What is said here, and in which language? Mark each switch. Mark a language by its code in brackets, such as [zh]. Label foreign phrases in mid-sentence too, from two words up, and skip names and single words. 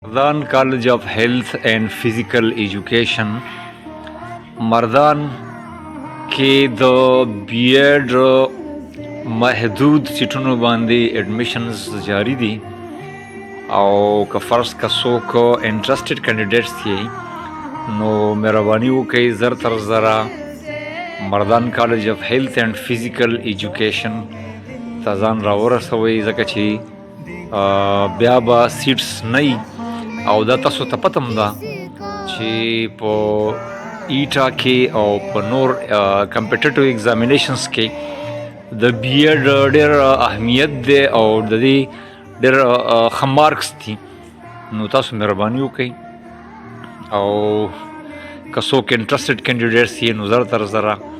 [ps] مردان کالج آف ہیلتھ اینڈ فزیکل ایجوکیشن مردان کې د بی ایڈ محدود سیټونو باندې ایڈمیشنز جاری دي او که فرض که څوک [en] interested candidates [ps] دي نو مهرباني وکړئ زر تر زره مردان کالج آف هیلتھ اینڈ فزیکل ایجوکیشن ته ځان راورسوئ ځکه چې بیا به سیټس نه وي او دا تاسو ته پته هم ده چې په ایټا کې او په نور [en] competitive examinations [ps] کې د بی ایډ ډېر اهمیت دی او د دې ډېر ښه مارکس دي نو تاسو مهرباني وکړئ او که څوک [en] interested candidates [ps] یې نو زر تر زره